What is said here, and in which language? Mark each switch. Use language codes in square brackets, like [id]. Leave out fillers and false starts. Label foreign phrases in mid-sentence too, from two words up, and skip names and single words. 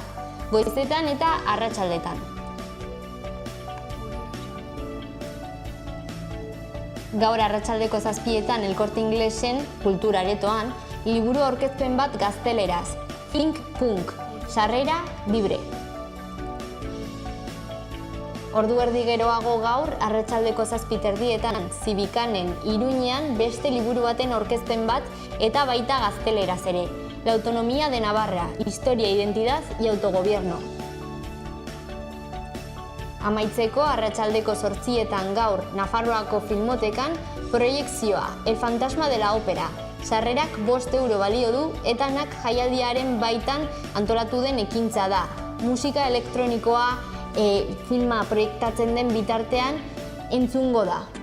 [eu] Goizetan eta arratsaldetan. Gaur arratsaldeko 7etan El Corte Inglesen kulturaretoan liburu aurkezpen bat gazteleraz. Think Punk, sarrera libre. Ordu erdi geroago gaur arratsaldeko 7:30etan Zibikanen Iruñean beste liburu baten aurkezpen bat eta baita gazteleraz ere. [es] La autonomía de Navarra, historia, identidad y autogobierno. [eu] Amaitzeko arratsaldeko 8etan gaur Nafarroako Filmotekan proiekzioa El fantasma de la ópera. Sarrerak 5 euro balio du eta nak jaialdiaren baitan antolatu den ekintza da. Musika elektronikoa filma proiektatzen den bitartean entzungo da.